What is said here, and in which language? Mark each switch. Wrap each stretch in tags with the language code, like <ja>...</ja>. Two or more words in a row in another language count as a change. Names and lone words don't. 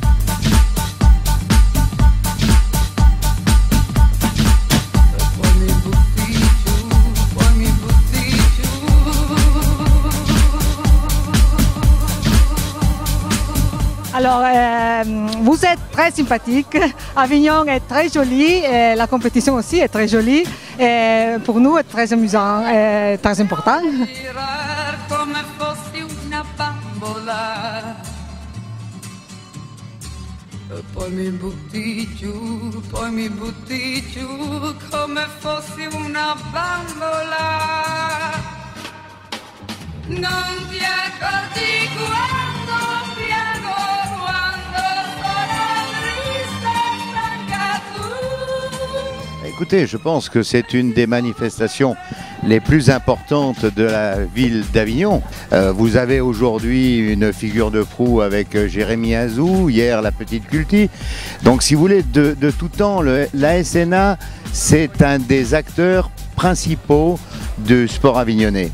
<fr>Alors, vous êtes très sympathique, Avignon est très joli, et la compétition aussi est très jolie, et pour nous c'est très amusant et très important.</fr> <it>Poi mi butti giù come fossi una bambola. Non ti accorgi quando piango, quando sono triste e stanca tu.</it> <fr>Écoutez, je pense que c'est une des manifestations les plus importantes de la ville d'Avignon. Vous avez aujourd'hui une figure de proue avec Jérémy Azou, hier la petite Culti. Donc si vous voulez, de tout temps, la SNA, c'est un des acteurs principaux du sport avignonnais.</fr>